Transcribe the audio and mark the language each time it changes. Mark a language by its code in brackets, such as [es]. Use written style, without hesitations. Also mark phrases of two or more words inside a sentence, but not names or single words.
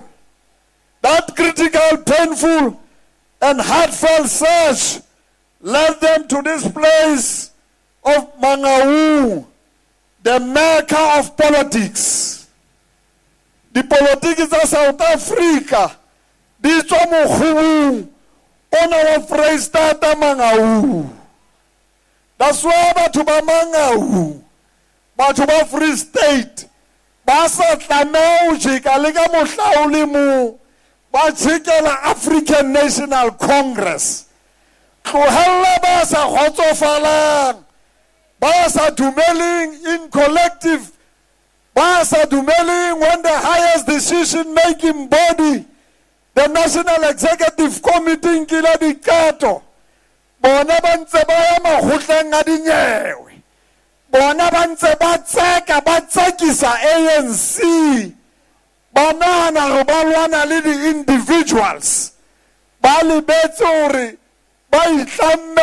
[en] That critical, painful, and heartfelt search led them to this place of Mangaung, the mecca of politics. The politics of South Africa, [st] di tswa mokgubung ona wa Freistata Mangaung. [en] That's why [st] batho ba Mangaung, batho ba Free State, ba sa tlameha ho jeka le ka mohla o le mo ba tshekela African National Congress. Tlohella ba sa khotsofalang, ba sa dumeling [en] in collective, [st] ba sa dumeling [en] when the highest decision-making body, the National Executive Committee, [st] nkile dikato, bona ba ntse ba ya makgotleng a dinyewe, bona ba ntse ba tseka ba tsekisa ANC, ba nahana hore ba lwana le di-individuals, ba lebetse hore ba itlamme